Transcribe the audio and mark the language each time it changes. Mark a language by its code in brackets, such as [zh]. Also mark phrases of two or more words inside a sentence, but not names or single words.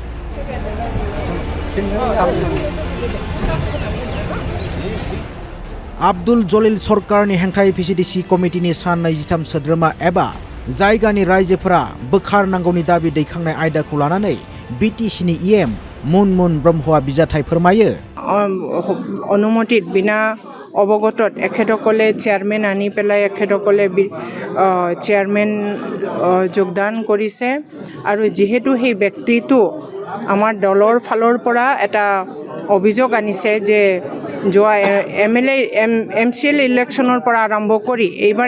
[brx] आब्दुल जलिल सरकारनि हेंथायै VCDC कमिटिनि सान 23 सोद्रोमा एबा जायगानि रायजोफोरा बोखारनांगौनि दाबि दैखांनाय आयदाखौ लानानै BTCनि EM मुनमुन ब्रह्मआ बिजाथाय फोरमायो। [as] অনুমতিত বিনা অৱগতত এখেতসকলে চেয়াৰমেন আনি পেলাই এখেতসকলে চেয়াৰমেন যোগদান কৰিছে আৰু যিহেতু সেই ব্যক্তিটো আমাৰ দলৰ ফালৰ পৰা এটা অভিযোগ আনিছে যে যোৱা MCL ইলেকশ্যনৰ পৰা আৰম্ভ কৰি এইবাৰ